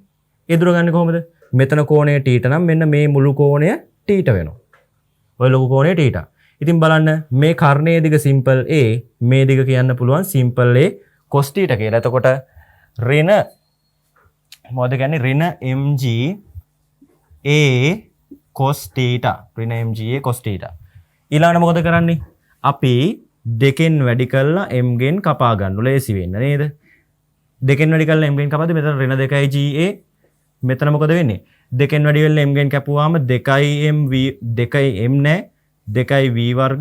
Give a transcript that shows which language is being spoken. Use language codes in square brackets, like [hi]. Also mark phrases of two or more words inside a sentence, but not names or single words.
[si] ඒ දුර ගන්න කොහොමද? මෙතන කෝණය තීට නම් මෙන්න මේ මුළු කෝණය තීට වෙනවා. ඔය ලොකු කෝණය තීට. ඉතින් බලන්න මේ කර්ණයේ දිග සිම්පල් a මේ දිග කියන්න පුළුවන් සිම්පල් a cos θ කියලා. එතකොට ඍණ මොකද කියන්නේ ඍණ mg a cos θ ඍණ mg a cos θ. ඊළඟට මොකද කරන්නේ? අපි දෙකෙන් වැඩි කරලා m ගෙන් කපා ගන්න ලේසි වෙන්න නේද? දෙකෙන් වැඩි කරලා m ගෙන් කපද්දි මෙතන ඍණ 2ga මෙතන මොකද වෙන්නේ? දෙකෙන් වැඩි වෙලා m ගෙන් කැපුවාම 2m නෑ 2v වර්ග.